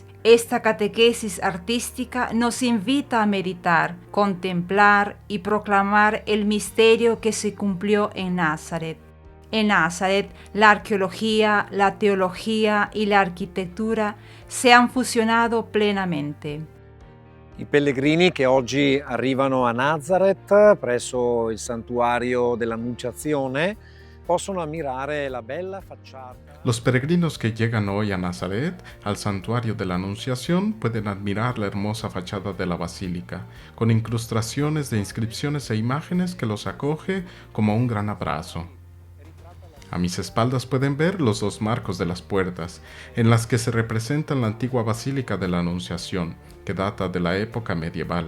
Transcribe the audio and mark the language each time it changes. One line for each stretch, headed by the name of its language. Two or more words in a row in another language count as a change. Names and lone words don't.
Spanish: Esta catequesis artística nos invita a meditar, contemplar y proclamar el misterio que se cumplió en Nazaret. En Nazaret, la arqueología, la teología y la architettura se han fusionado plenamente.
Italian: I pellegrini che oggi arrivano a Nazareth, presso il santuario dell'Annunciazione, possono ammirare la bella facciata.
Spanish: Los peregrinos que llegan hoy a Nazaret, al santuario de la Anunciación, pueden admirar la hermosa fachada de la basílica, con incrustaciones de inscripciones e imágenes que los acoge como un gran abrazo. A mis espaldas pueden ver los dos marcos de las puertas, en las que se representa la antigua basílica de la Anunciación, que data de la época medieval.